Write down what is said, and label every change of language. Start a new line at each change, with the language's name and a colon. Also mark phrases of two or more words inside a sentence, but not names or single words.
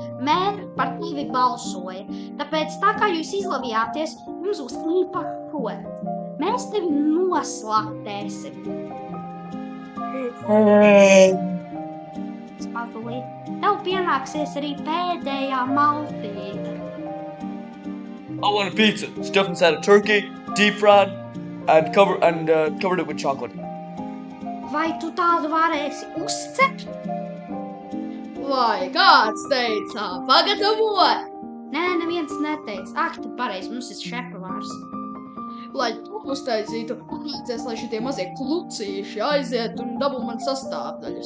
Latvian: Mēri par tevi balsoja. Tāpēc tā kā jūs izlavījāties, jums būs īpašs gods. Mēs tevi noslaktēsim. Mazulīt. Tev pienāksies arī pēdējā maltīte.
English: I want a pizza, stuffed inside a turkey, deep fried, and covered it with chocolate.
Latvian: Vai tu tādu varēsi uzcept? Vai kāds teica, pagatavot? Nē, neviens neteica. Ak, tu pareizi, mums ir šefpavārs. Lai to uztaisītu, vajadzēs, lai šitie mazie klucīši aiziet un dabū man sastāvdaļas.